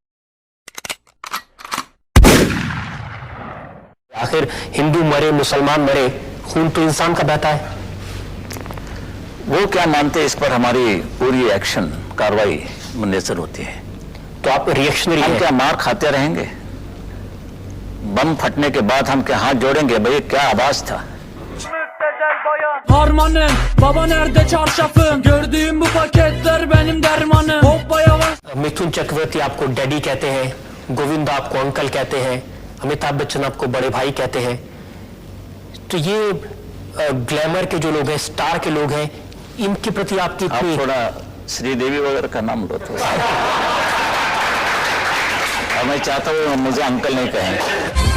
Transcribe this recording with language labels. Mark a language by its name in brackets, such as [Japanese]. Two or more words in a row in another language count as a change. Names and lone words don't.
[Hindi] आखिर हिंदू मरे मुसलमान मरे, खून तो इंसान का बहता है। वो क्या मानते हैं इस पर हमारी पूरी एक्शन कार्रवाई मुनसर होती है। तो आप रिएक्शनरी हम हैं। क्या मार खाते रहेंगे? बम फटने के बाद हम क्या हाथ जोड़ेंगे? भाई क्या आवाज था। [Turkish] Harmanım, baba nerede çarşafım? Gördüğüm bu paketler benim dermanım. Hoppa yavaş. [Hindi] मिथुन चक्रवर्ती आपको डैडी कहते हैं, गोविंदा आपको अंकल कहते हैं, अमिताभ बच्चन आपको बड़े भाई कहते हैं। तो ये ग्लैमर के जो लोग हैं, स्टार के लोग हैं, इनके प्रति आपकी आप इतनी थोड़ा श्रीदेवी वगैरह का नाम लो तो। और मैं चाहता हूँ मुझे अंकल नहीं कहें।